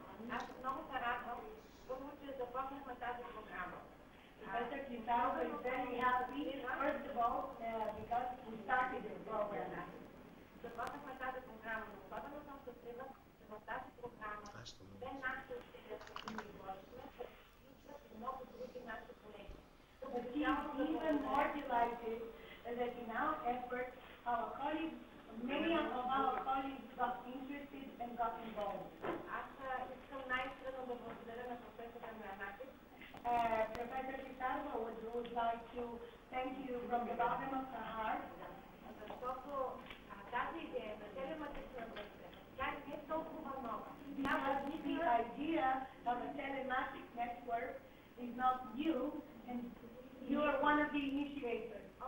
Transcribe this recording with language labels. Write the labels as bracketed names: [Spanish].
[Bulgarian] Аз много се радвам, първо, че започнахме тази програма. [English] Professor Kristarova is very happy, first of all, because we started this program. [Bulgarian] Започнахме тази програма, но особено съм щастлива, че в тази програма те нашите усилия, които ни вложихме, се включват и много други наши колеги. [English] Even more delighted that in our efforts, our colleagues, many of our colleagues got interested and got involved. [Bulgarian] Аз искам най-искрено да благодаря на професора Ноанакис. [English] Professor Kristarova would like to thank you from the bottom of her heart. [Bulgarian] Защото тази идея на телематична връзка, тя не е толкова нова. [English] The idea of a telematic network is not new, and you are one of the initiators.